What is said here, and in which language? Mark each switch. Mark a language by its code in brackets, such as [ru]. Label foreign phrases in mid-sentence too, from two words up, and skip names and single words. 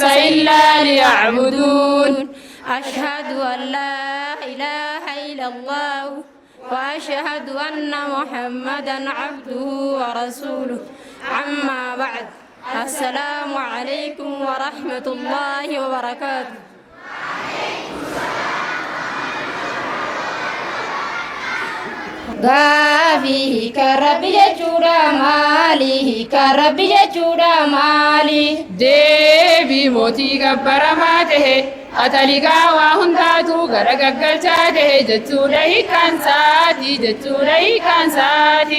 [ar] إلا ليعبدون أشهد أن لا إله إلا الله وأشهد أن محمدًا عبده ورسوله أما بعد السلام عليكم ورحمة الله وبركاته [om] Gaafi kan Rabbi jechuudha maali? Kan Rabbi jechuudha maali? Deebii mootii gabbaramaa tahe ataligaa waa hundaatu gara gaggalchaa tahe jechuudha hiikkaansaati jechuudha hiikkaansaati.